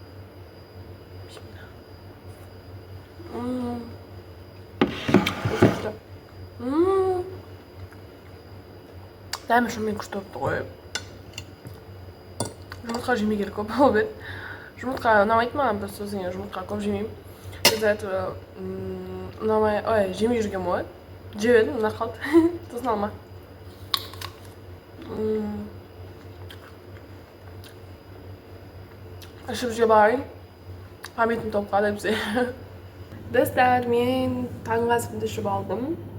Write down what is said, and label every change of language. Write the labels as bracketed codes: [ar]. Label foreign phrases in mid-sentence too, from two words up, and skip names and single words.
[kk] Дәмі шынымен күшті болыпты ғой. Жұмыртқа жемей керек көп болып еді. Жұмыртқа ұнамайды маған, бір сөзіңе жұмыртқа көп жемеймін. [ru] Из-за этого [kk] жемей жүрген ғой. Жеп едім, мына қалды. Сосын алма. Ішіп жеп алайын. Памятым топқа да бізде. Достар, мен таңғы асымды ішіп алдым.